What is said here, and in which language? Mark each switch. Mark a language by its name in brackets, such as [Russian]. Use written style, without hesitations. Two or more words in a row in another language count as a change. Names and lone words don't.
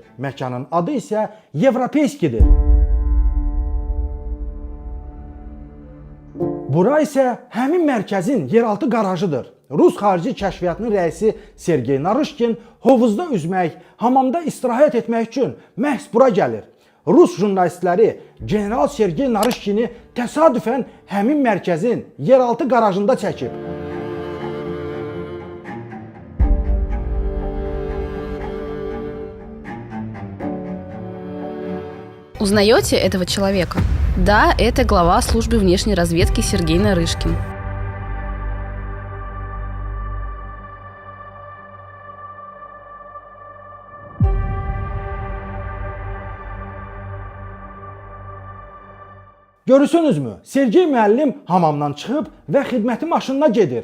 [Azerbaijani] Məkanın adı isə Yevropeyskidir. Bura isə həmin mərkəzin yeraltı qarajıdır. Rus xarici kəşfiyyatının rəisi Sergey Narışkin hovuzda üzmək, hamamda istirahət etmək üçün məhz bura gəlir. Rus jurnalistləri general Sergey Narışkini təsadüfən həmin mərkəzin yeraltı qarajında çəkib. [Russian] Узнаете этого человека? Да, это глава службы внешней разведки Сергей Нарышкин. [Azerbaijani] Görürsünüzmü? Sergey müəllim hamamdan çıxıb və xidməti maşınına gedir.